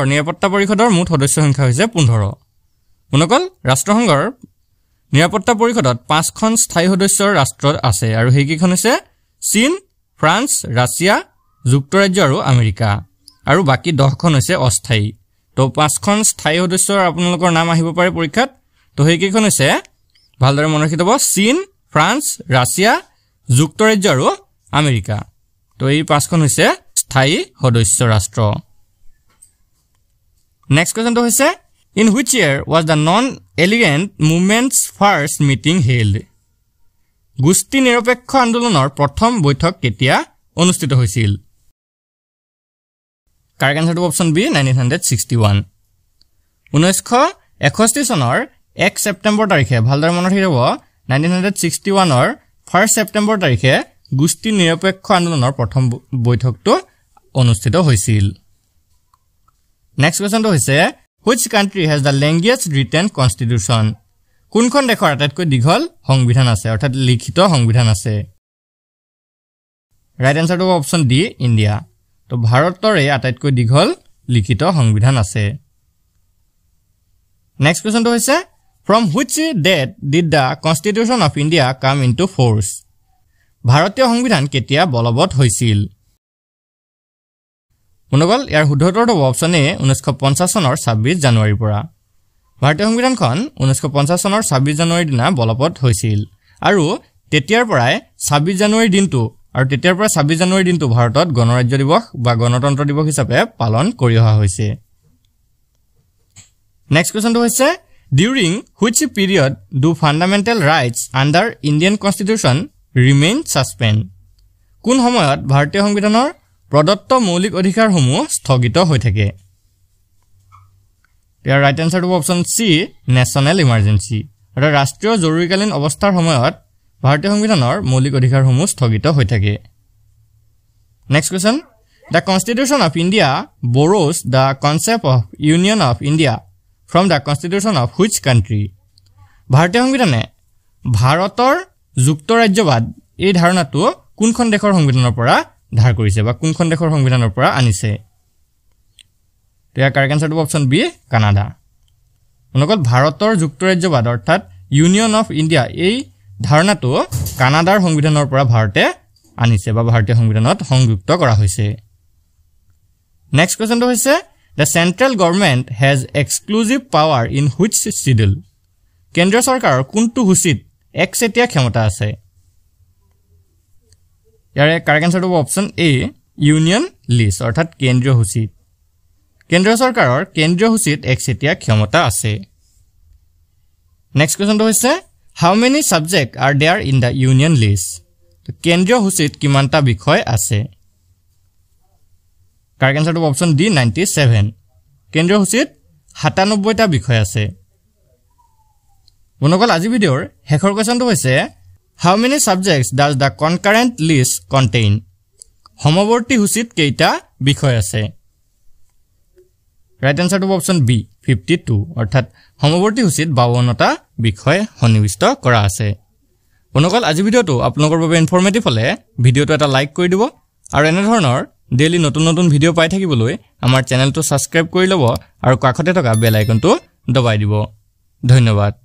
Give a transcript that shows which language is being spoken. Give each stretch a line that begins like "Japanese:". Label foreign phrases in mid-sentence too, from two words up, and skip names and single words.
Assamese: নিৰাপত্তা পৰিষদৰ মুঠ সদস্য সংখ্যা হৈছে 15 মনকল ৰাষ্ট্ৰসংঘৰ নিৰাপত্তা পৰিষদত 5খন স্থায়ী সদস্যৰ ৰাষ্ট্ৰ আছে আৰু সেইকেইখন হৈছে চীন ফ্ৰান্স ৰাছিয়া যুক্তৰাজ্য আৰু আমেৰিকা আৰু বাকি 10খন হৈছে অস্থায়ী তো 5খন স্থায়ী সদস্যৰ আপোনালোকৰ নাম আহিব পাৰে পৰীক্ষাত তো সেইকেইখন হৈছে ভালদৰে মনত ৰাখিব চীন ফ্ৰান্স ৰাছিয়া যুক্তৰাজ্য আৰু আমেৰিকা তো এই 5খন হৈছে স্থায়ী সদস্য ৰাষ্ট্ৰ
English: next questionটো
Assamese: হৈছে
English: in which year was the non-aligned movement's first meeting held
Assamese: গুষ্টি নিৰপেক্ষ আন্দোলনৰ প্ৰথম বৈঠক কেতিয়া অনুষ্ঠিত হৈছিল
English: correct answerটো option B
Assamese: 1961 1961 চনৰ 1 ছেপ্টেম্বৰ তাৰিখে ভালদৰে মনত ৰাখিব 1961 ৰ 1 ছেপ্টেম্বৰ তাৰিখে গুষ্টি নিৰপেক্ষ আন্দোলনৰ প্ৰথম বৈঠকটো অনুষ্ঠিত হৈছিল
English: next questionটো
Assamese: হৈছে
English: which country has the longest written constitution
Assamese: কোনখন দেশৰ আটাইতকৈ দীঘল সংবিধান আছে অৰ্থাৎ লিখিত সংবিধান আছে
English: right answerটো option D India
Assamese: তো ভাৰতৰ এই আটাইতকৈ দীঘল লিখিত সংবিধান আছে
English: next questionটো
Assamese: হৈছে
English: from which date did the constitution of India come into force
Assamese: ভাৰতীয় সংবিধান কেতিয়া বলবৎ হৈছিল মনগল ইয়াৰ শুদ্ধটো
English: option A
Assamese: 1950 চনৰ 26 জানুৱাৰীৰ পৰা ভাৰতীয় সংবিধানখন 1950 চনৰ 26 জানুৱাৰীৰ দিনা বলবৎ হৈছিল আৰু তেতিয়াৰ পৰাই 26 জানুৱাৰীৰ দিনটো আৰু তেতিয়াৰ পৰা 26 জানুৱাৰীৰ দিনটো ভাৰতত গণৰাজ্য দিৱস বা গণতন্ত্ৰ দিৱস হিচাপে পালন কৰি অহা হৈছে
English: next questionটো
Assamese: হৈছে
English: during which period do fundamental rights under Indian constitution remain suspended
Assamese: কোন সময়ত ভাৰতীয় সংবিধানৰ প্ৰদত্ত মৌলিক অধিকাৰসমূহ স্থগিত হৈ থাকে ইয়াৰ
English: right answerটো option C national emergency
Assamese: আৰু ৰাষ্ট্ৰীয় জৰুৰীকালীন অৱস্থাৰ সময়ত ভাৰতীয় সংবিধানৰ মৌলিক অধিকাৰসমূহ স্থগিত হৈ থাকে
English: next question the constitution of India borrows the concept of union of India from the constitution of which country
Assamese: ভাৰতীয় সংবিধানে ভাৰতৰ যুক্তৰাজ্যবাদ এই ধাৰণাটো কোনখন দেশৰ সংবিধানৰ পৰা ধাৰ কৰিছে বা কোনখন দেশৰ সংবিধানৰ পৰা আনিছে তেতিয়া
English: correct answerটো option B Canada
Assamese: মনকল ভাৰতৰ যুক্তৰাজ্যবাদ অৰ্থাৎ
English: Union of India
Assamese: এই ধাৰণাটো কানাডাৰ সংবিধানৰ পৰা ভাৰতে আনিছে বা ভাৰতীয় সংবিধানত সংযুক্ত কৰা হৈছে
English: next questionটো
Assamese: হৈছে
English: the central government has exclusive power in which schedule
Assamese: কেন্দ্ৰীয় চৰকাৰৰ কোনটো সূচীত একচেটিয়া ক্ষমতা আছে ইয়াৰে
English: correct answerটো option A union list
Assamese: অৰ্থাৎ কেন্দ্ৰীয় সূচীত কেন্দ্ৰীয় চৰকাৰৰ কেন্দ্ৰীয় সূচীত একচেটিয়া ক্ষমতা আছে
English: next questionটো
Assamese: হৈছে
English: how many subjects are there in the union list
Assamese: কেন্দ্ৰীয় সূচীত কিমানটা বিষয় আছে
English: correct answerটো option D
Assamese: 97 কেন্দ্ৰীয় সূচীত 97টা বিষয় আছে বনকল আজি ভিডিঅ'ৰ শেষৰ কোৱেশ্চনটো হৈছে
English: how many subjects does the concurrent list contain
Assamese: সমৱৰ্তী সূচীত কেইটা বিষয় আছে
English: right answerটো option B
Assamese: 52 অৰ্থাৎ সমৱৰ্তী সূচীত 52টা বিষয় সন্নিবিষ্ট কৰা আছে বনকল আজি ভিডিঅ'টো আপোনালোকৰ বাবে ইনফৰমেটিভ হলে ভিডিঅ'টো এটা লাইক কৰি দিব আৰু এনে ধৰণৰ ডেইলি নতুন নতুন ভিডিঅ' পাই থাকিবলৈ আমাৰ চেনেলটো সাবস্ক্ৰাইব কৰি ল'ব আৰু কাষতে থকা
English: bell iconটো
Assamese: দবাই দিব ধন্যবাদ